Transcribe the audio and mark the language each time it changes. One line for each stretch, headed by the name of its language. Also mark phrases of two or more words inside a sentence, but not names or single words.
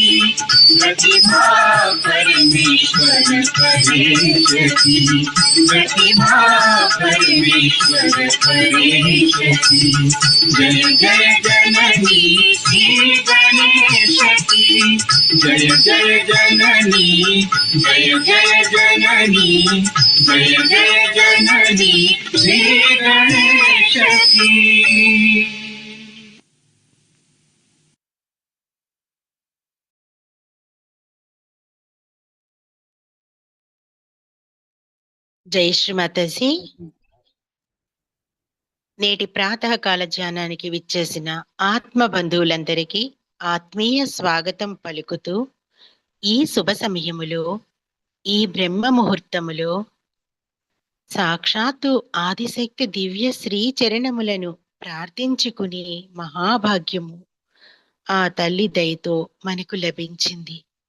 Hindi: प्रतिभा परमेश्वर परेश की, प्रतिभा परमेश्वर परेश की। जय जय जननी श्री गणेश की, जय जय जननी, जय जय जननी, जय जय जननी श्री गणेश की।
Telugu: జై శ్రీ మాతాజీ. నేటి ప్రాతకాల ధ్యానానికి విచ్చేసిన ఆత్మ బంధువులందరికీ ఆత్మీయ స్వాగతం పలుకుతూ, ఈ శుభ సమయములో, ఈ బ్రహ్మ ముహూర్తములో సాక్షాత్తు ఆదిశక్తి దివ్య శ్రీ చరణములను ప్రార్థించుకునే మహాభాగ్యము ఆ తల్లి దయతో మనకు లభించింది.